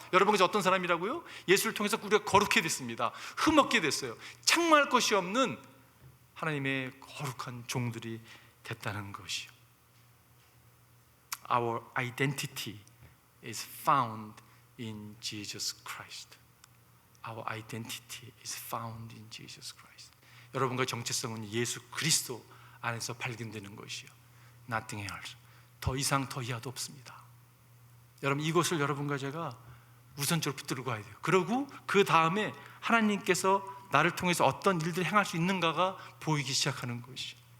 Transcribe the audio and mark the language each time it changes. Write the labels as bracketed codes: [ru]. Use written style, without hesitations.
[ko] 여러분께서 어떤 사람이라고요? 예수를 통해서 우리가 거룩해 됐습니다. 흠 없게 됐어요. 책망할 것이 없는 하나님의 거룩한 종들이 됐다는 것이요. [en] Our identity is found in Jesus Christ. Our identity is found in Jesus Christ. [ko] 여러분과 정체성은 예수 그리스도 안에서 발견되는 것이요. [en] Nothing else. [ko] 더 이상 더 이하도 없습니다. 여러분 이것을 여러분과 제가 우선적으로 붙들고 가야 돼요. 그리고 그 다음에 하나님께서 나를 통해서 어떤 일들을 행할 수 있는가가 보이기 시작하는 것이요.